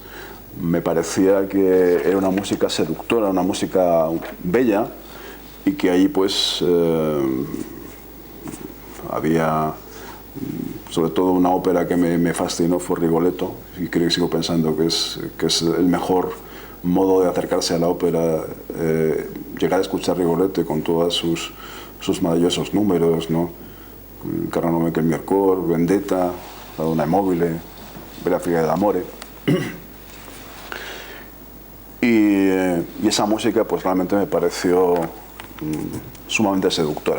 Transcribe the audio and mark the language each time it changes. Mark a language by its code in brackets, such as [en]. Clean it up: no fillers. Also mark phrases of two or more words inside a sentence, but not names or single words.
[es] Me parecía que era una música seductora, una música bella, y que ahí pues había sobre todo una ópera que me fascinó, fue Rigoletto, y creo que sigo pensando que es el mejor modo de acercarse a la ópera, llegar a escuchar Rigoletto con todos sus maravillosos números, ¿no? [it] Caro nome che il mio cor, Vendetta, La donna immobile, Bella figa d'amore. [es] Y esa música pues realmente me pareció sumamente seductora.